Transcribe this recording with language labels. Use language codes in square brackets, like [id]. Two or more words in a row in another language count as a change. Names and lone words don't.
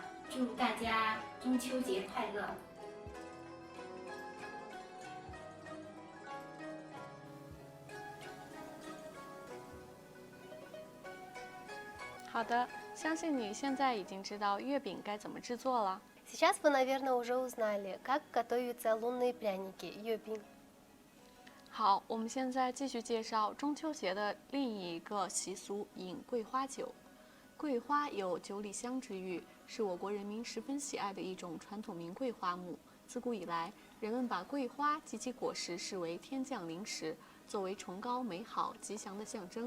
[zh] 祝大家中秋节快乐！好的，相信你现在已经知道月饼该怎么制作了。 [ru] Сейчас вы, наверное, уже узнали, как готовятся лунные пряники, юбин. [zh] 好，我们现在继续介绍中秋节的另一个习俗——饮桂花酒。桂花有9里香之誉，是我国人民十分喜爱的一种传统名贵花木。自古以来，人们把桂花及其果实视为天降灵石，作为崇高、美好、吉祥的象征。